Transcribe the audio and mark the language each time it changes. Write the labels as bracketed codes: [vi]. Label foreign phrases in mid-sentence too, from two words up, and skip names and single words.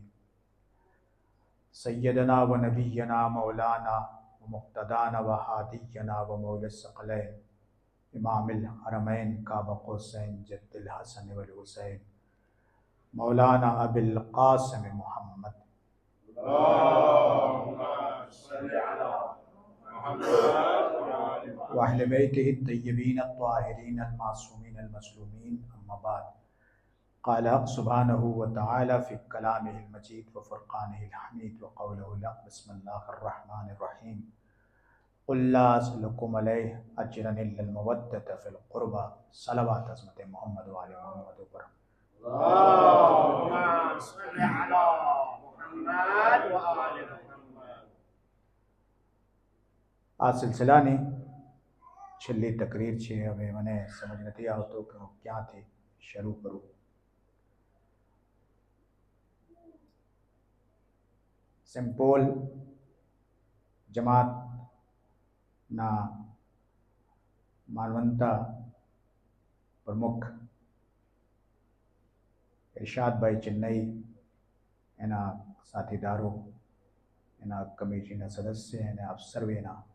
[ar] سيدنا و نبينا مولانا و مقتدانا و هادينا و مولى ثقلين إمام الحرمين قاب قوسين جد الحسن و الحسين مولانا أبي القاسم محمد و أهل بيته طيبين الطاهرين المعصومين المظلومين أما بعد. قال الحق سبحانه و تعالى في كلامه المجيد و فرقانه الحميد و قوله الحق. بسم الله الرحمن الرحيم قل لا أسألكم عليه أجرا إلا المودة في القربى. [ur] صلوات حضرت محمد و آل محمد پر. [ar] اللهم صل على محمد و آل محمد. [gu] આ સિલસિલાની છેલ્લી તકરીર છે। હવે મને સમજ નથી આવતો કે હું ક્યાંથી શરૂ કરું। સિમ્પોલ જમાતના માનવંતા પ્રમુખ ઇરશાદભાઈ ચેન્નઈ, એના સાથીદારો, એના કમિટીના સદસ્ય અને આપ સર્વેના